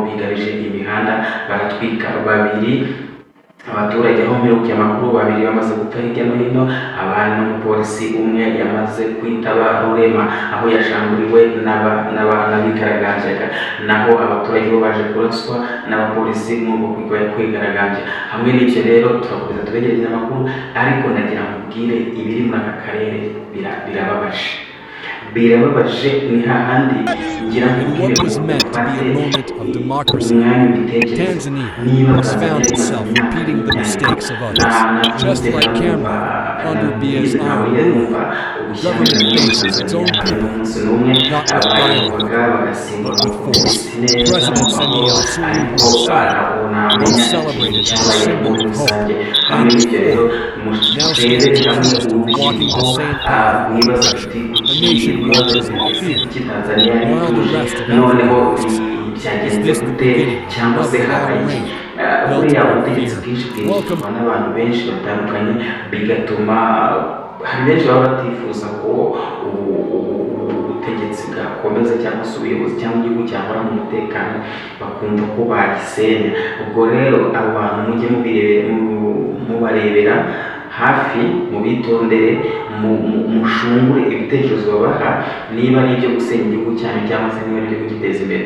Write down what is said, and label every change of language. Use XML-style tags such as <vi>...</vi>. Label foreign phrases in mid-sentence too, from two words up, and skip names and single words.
<rw>bigarije imihanda baratwika babiri abaturage aho mperukiye amakuru babiri bamaze gupfa hirya no hino abantu n'umupolisi umwe yamaze kwitaba Rurema aho yashanguriwe n'abigaragambyaga naho abaturage bo baje kuraswa n'abapolisi n'ubwo kwigaragambya hamwe n'icyo rero turakomeza tubegereza amakuru ariko nagira mubwire ibiri muri aka karere birababaje ni hahandi ngira</rw> <en>What was meant to be a moment of democracy, Tanzania has found itself repeating the mistakes of others. Just like Cameroon, under Biya's iron rule, the government faces its own people, not with dialogue, but with force. President Samia Suluhu Hassan, once celebrated as a symbol of hope and reform, now stands accused of walking the same path of repression. A</en> <rw>benshi</rw> <en>watches in</en> <rw>ese</rw> <en>fear.</en> <rw>kuki Tanzania yari</rw> <en>While the</en> <rw>ituje</rw> <en>rest of</en> <rw>noneho</rw> <en>Africa asks,</en> <rw>byagenze</rw> <en>this the</en> <rw>gute</rw> <en>beginning</en> <rw>cyangwa se</rw> <en>of the</en> <rw>habaye</rw> <en>long</en> <rw>iki</rw> <en>reign built</en> <rw>buriya</rw> <en>on</en> <rw>ubutegetsi</rw> <en>fear?</en> <rw>bwinshi</rw> <en>Welcome.</en> <rw>bwinjizwa n'abantu benshi batandukanye bigatuma hari benshi baba batifuza ko ubutegetsi bwakomeza cyangwa se ubuyobozi cyangwa igihugu cyahora mu mutekano bakumva ko bagisenya. Ubwo rero abo bantu mujye mubarebera hafi, mubitondere, mushungure ibitekerezo babaha niba ari ibyo gusenya igihugu cyanyu cyangwa se niba ari ibyo kugiteza imbere.</rw>